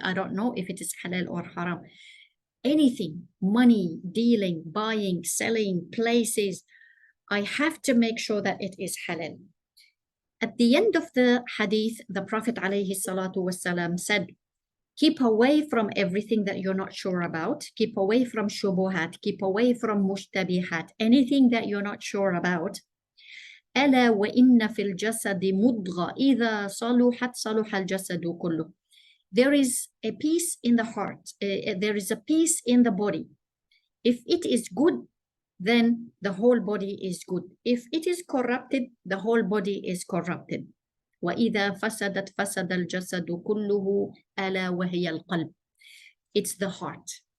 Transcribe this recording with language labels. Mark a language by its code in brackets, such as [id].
[en] I don't know if it is halal or haram. Anything, money, dealing, buying, selling, places, I have to make sure that it is halal. At the end of the hadith, the Prophet alayhi salatu wasalam said, keep away from everything that you're not sure about. Keep away from shubuhat. Keep away from mushtabihat. Anything that you're not sure about. [ar] ألا وإن في الجسد مضغة إذا صلحت صلح الجسد كله. [en] There is a peace in the heart. There is a peace in the body. If it is good, then the whole body is good. If it is corrupted, the whole body is corrupted. [ar] وَإِذَا فَسَدَتْ فَسَدَ الْجَسَدُ كُلُّهُ أَلَا وَهِيَ الْقَلْبِ. [en] It's the heart.